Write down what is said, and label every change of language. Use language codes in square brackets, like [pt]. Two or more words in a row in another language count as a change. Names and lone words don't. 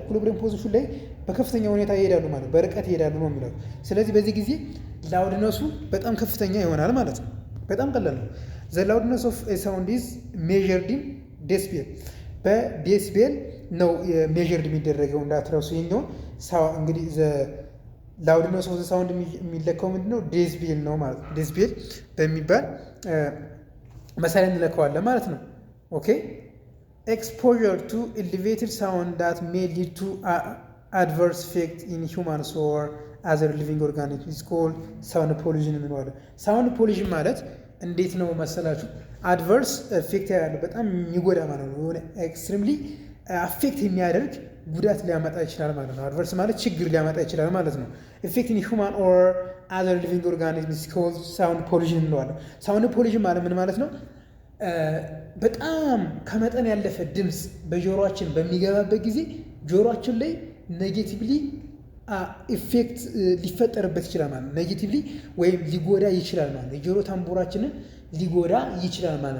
[en] equilibrium position [am] ላይ በከፍተኛ ሁኔታ ይሄዳሉ ማለት በርቀት ይሄዳሉ ነው የሚለው። ስለዚህ በዚህ ጊዜ ላውድነሱ በጣም ከፍተኛ ይሆናል ማለት ነው። በጣም ቀላል ነው። [en] the loudness of a sound is measured in decibel። [am] በዴሲቤል ነው ሜዠርድ የሚደረገው እንዳትረሱ። ይሄኛው እንግዲህ [en] loudness of the sound [am] የሚለካው ምንድነው? ዴሲቤል ነው ማለት ነው። ዴሲቤል በሚባል መሳሪያ እንለካዋለን ማለት ነው። ኦኬ [en] exposure to elevated sound that may lead to adverse effect in humans or other living organisms is called sound pollution [am] እንለዋለን። [en] sound pollution [am] ማለት እንዴት ነው መሰላችሁ? [en] adverse effect [am] ያለው በጣም የሚጎዳ ማለት ነው። የሆነ [en] extremely affect [am] የሚያደርግ ጉዳት ሊያመጣ ይችላል ማለት ነው። አድቨርስ ማለት ችግር ሊያመጣ ይችላል ማለት ነው። [en] effect in human or other living organisms is called sound pollution [am] እንለዋለን። [en] sound pollution [am] ማለት ምን ማለት ነው? በጣም ከመጠን ያለፈ ድምፅ በጆሮአችን በሚገባበት ጊዜ ጆሮአችን ላይ [en] negatively effect [am] ሊፈጠርበት ይችላል ማለት ነው። ኔጌቲቭሊ ወይም ሊጎዳ ይችላል ማለት ነው። የጆሮ ታምቡራችንን ሊጎዳ ይችላል ማለት